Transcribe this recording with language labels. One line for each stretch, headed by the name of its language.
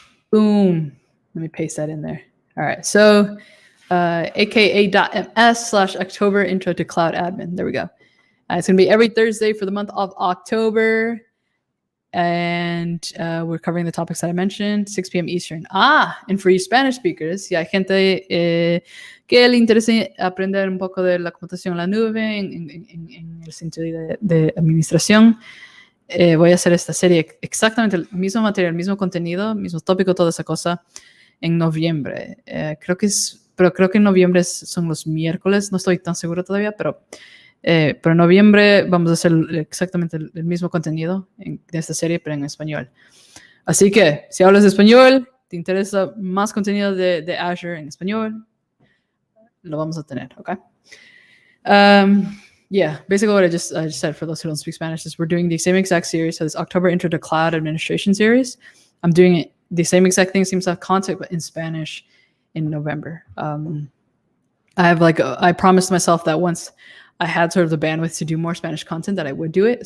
English: Boom. Let me paste that in there. All right, so aka.ms/October Intro to Cloud Admin. There we go. It's going to be every Thursday for the month of October. And we're covering the topics that I mentioned, 6 p.m. Eastern. And for you Spanish speakers,
Spanish: y hay gente que le interesa aprender un poco de la computación en la nube, en el sentido de administración, voy a hacer esta serie exactamente el mismo material, mismo contenido, mismo tópico, toda esa cosa, en noviembre. Creo que en noviembre son los miércoles, no estoy tan seguro todavía, pero en noviembre vamos a hacer exactamente el mismo contenido de esta serie, pero en español. Así que, si hablas español, te interesa más contenido de Azure en español, lo vamos a tener, ¿ok?
English: Yeah, basically what I just said for those who don't speak Spanish is we're doing the same exact series. So this October Intro to Cloud Administration series. I'm doing it, the same exact thing, same exact content, but in Spanish in November. I promised myself that once I had sort of the bandwidth to do more Spanish content that I would do it.